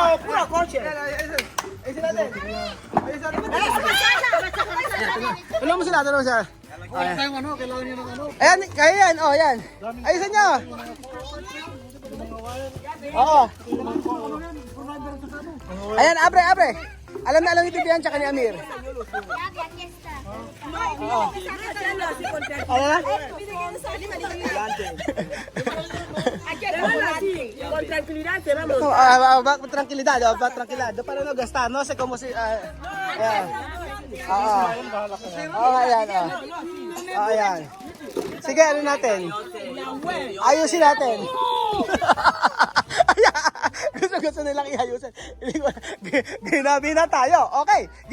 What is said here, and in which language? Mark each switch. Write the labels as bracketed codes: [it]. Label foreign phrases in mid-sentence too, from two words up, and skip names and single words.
[es] Pura coche. [tl] Ayusin natin. Tulungan mo sila. Ayan, kaya yan. Yan. Ayusin nyo. Oo. Ayan, abre. Alam na yung titiyan tsaka ni Amir. Ayan na. [es] Con tranquilidad te vamos. Tranquilidad, tranquilidad. Para no gastar, no sé cómo si... [tl] Ayan. Ayan. Ayan. Sige, ano natin? Ayusin natin. Gusto nilang iayusin. Ginabi na tayo. Okay.